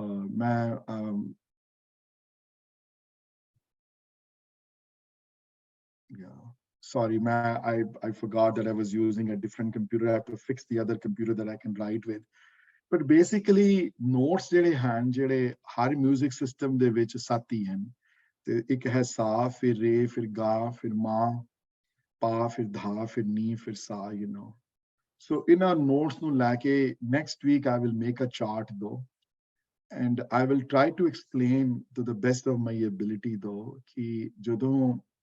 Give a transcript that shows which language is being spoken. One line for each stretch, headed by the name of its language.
English: ਮੈਂ yeah, sorry, I forgot that I was using a different computer. I have to fix the other computer that I can write with। But basically notes
Punjabi: ਜਿਹੜੇ ਹਨ ਜਿਹੜੇ ਹਰ music system ਦੇ ਵਿੱਚ 7 ਹੀ ਹਨ। ਤੇ ਇੱਕ ਹੈ ਸਾ, ਫਿਰ ਰੇ, ਫਿਰ ਗਾ, ਫਿਰ ਮਾ, ਪਾ, ਫਿਰ ਧਾ, ਫਿਰ ਨੀ, ਫਿਰ ਸਾ।
English: So
Punjabi: ਇਹਨਾਂ ਨੋਟਸ ਨੂੰ ਲੈ ਕੇ
English: next week I will make a chart though, and I will try to explain to the best of my ability though
Punjabi: ਕਿ ਜਦੋਂ